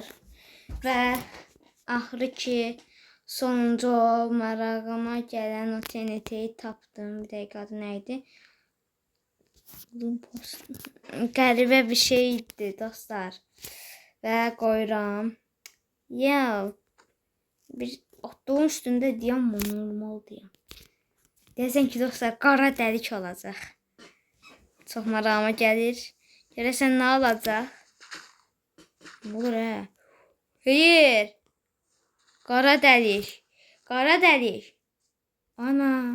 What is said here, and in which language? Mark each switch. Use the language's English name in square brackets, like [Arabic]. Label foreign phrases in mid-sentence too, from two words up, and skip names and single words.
[Azerbaijani] Ve ahırı ki sonuncu marağıma gelen o TNT'yi tapdım. [Turkish] Bir dakika, adı neydi? [Azerbaijani] Qəribə bir şeydi dostlar. Və qoyuram. [Turkish] Ya bir otluğun üstünde diyem mi, normal diyem. [Azerbaijani] Deyəsən ki dostlar, qara dəlik olacaq. Çox marağıma gəlir. Görəsən nə olacaq? [Turkish] Ne olur hə? Hayır. [Azerbaijani] Qara dəlik. Qara dəlik. Ana.